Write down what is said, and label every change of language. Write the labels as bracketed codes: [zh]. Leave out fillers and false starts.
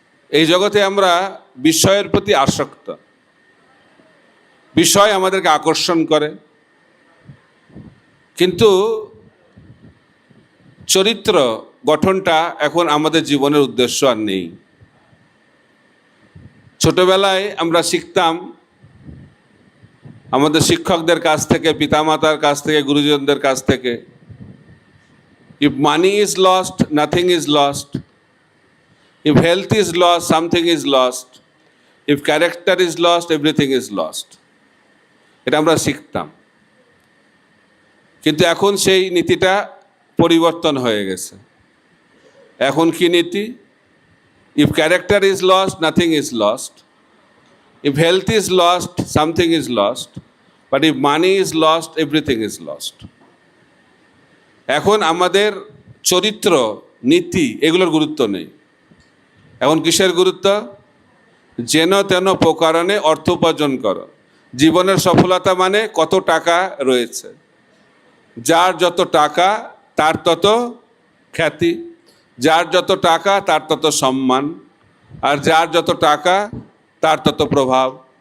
[bn] এই জগতে আমরা বিষয়ের প্রতি আসক্ত, বিষয় আমাদেরকে আকর্ষণ করে, কিন্তু চরিত্র গঠনটা এখন আমাদের জীবনের উদ্দেশ্য আর নেই। ছোটবেলায় আমরা শিখতাম আমাদের শিক্ষকদের কাছ থেকে, পিতামাতার কাছ থেকে, গুরুজনদের কাছ থেকে, [en] if money is lost, nothing is lost. If health is lost, something is lost. If character is lost, everything is lost. [bn] এটা আমরা শিখতাম, কিন্তু এখন সেই নীতিটা পরিবর্তন হয়ে গেছে। এখন কি নীতি? [en] If character is lost, nothing is lost. If health is lost, something is lost. But if money is lost, everything is lost. [bn] এখন আমাদের চরিত্র, নীতি এগুলোর গুরুত্ব নেই। এখন কিসের গুরুত্ব? যেন তেন প্রকারণে অর্থ উপার্জন করো। জীবনের সফলতা মানে কত টাকা রয়েছে। যার যত টাকা তার তত খ্যাতি, যার যত টাকা তার তত সম্মান, আর যার যত টাকা তার তত প্রভাব।